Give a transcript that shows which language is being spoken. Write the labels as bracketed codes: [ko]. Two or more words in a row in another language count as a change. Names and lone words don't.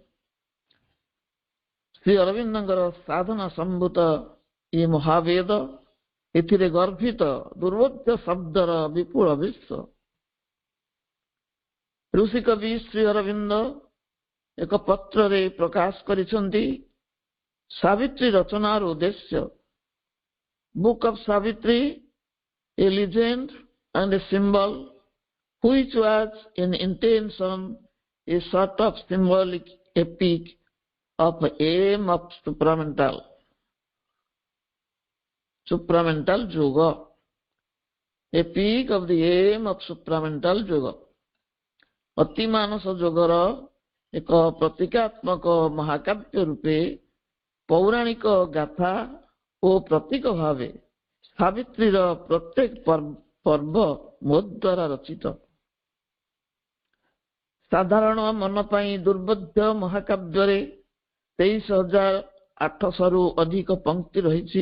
[or] ଶ୍ରୀ ଅରବିନ୍ଦଙ୍କର ସାଧନା ସମ୍ଭୂତ ଏହି ମହାବେଦ, ଏଥିରେ ଗର୍ଭିତ ଦୁର୍ବୋଧ୍ୟ ଶବ୍ଦର ବିପୁଳ ବିଶ୍ୱ। ଋଷିକବି ଶ୍ରୀ ଅରବିନ୍ଦ ଏକ ପତ୍ରରେ ପ୍ରକାଶ କରିଛନ୍ତି ସାବିତ୍ରୀ ରଚନାର ଉଦ୍ଦେଶ୍ୟ। ବୁକ୍ ଅଫ୍ ସାବିତ୍ରୀ, [en] a legend and a symbol which was in intention a sort of symbolic epic of aim of supramental yoga, epic of the aim of supramental yoga। [or] ଅତିମାନସ ଯୋଗର ଏକ ପ୍ରତୀକାତ୍ମକ ମହାକାବ୍ୟ ରୂପେ ପୌରାଣିକ ଗାଥା ଓ ପ୍ରତୀକ ଭାବେ ସାବିତ୍ରୀର ପ୍ରତ୍ୟେକ ପର୍ବ ମୋ ଦ୍ୱାରା ରଚିତ। ସାଧାରଣ ମନ ପାଇଁ ଦୁର୍ବୋଧ୍ୟ ମହାକାବ୍ୟରେ 23,800ରୁ ଅଧିକ ପଂକ୍ତି ରହିଛି।